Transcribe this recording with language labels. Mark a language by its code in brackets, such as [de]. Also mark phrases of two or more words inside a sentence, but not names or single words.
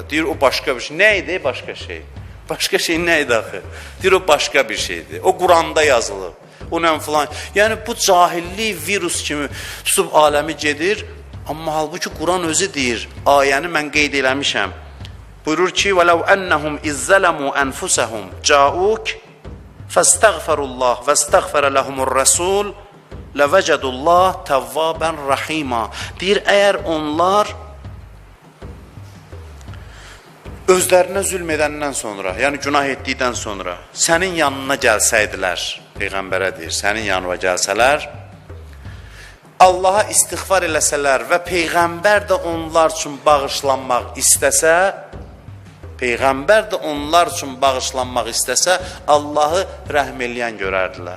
[az] Deyir, o başqa bir şey. Nə idi? Başqa şey. Başqa şey nə idi axı? Deyir, o başqa bir şeydir. O Quranda yazılıb. O nə filan. Yəni, bu cahillik virus kimi tutub aləmi gedir. Amma halbuki Quran özü deyir, ayəni mən qeyd eləmişəm. Buyurur ki, [ar] وَلَوْ أَنَّهُمْ إِذَّلَمُوا أَنْفُسَهُمْ جَاءُوكَ فَاسْتَغْفَرُوا اللّٰهِ وَاسْتَغْفَرَ لَهُمُ الرَّسُولِ لَوَجَدُوا اللّٰهِ تَوَّابًا رَحِيمًا. [az] Deyir, əgər onlar özlərinə zülm edəndən sonra, yəni günah etdikdən sonra sənin yanına gəlsəydilər, Peyğəmbərə deyir, sənin yanına gəlsələr, Allaha istiğfar eləsələr və Peyğəmbər də onlar üçün bağışlanmaq istəsə, Peyğəmbər də onlar üçün bağışlanmaq istəsə, Allahı rəhm eləyən görərdilər.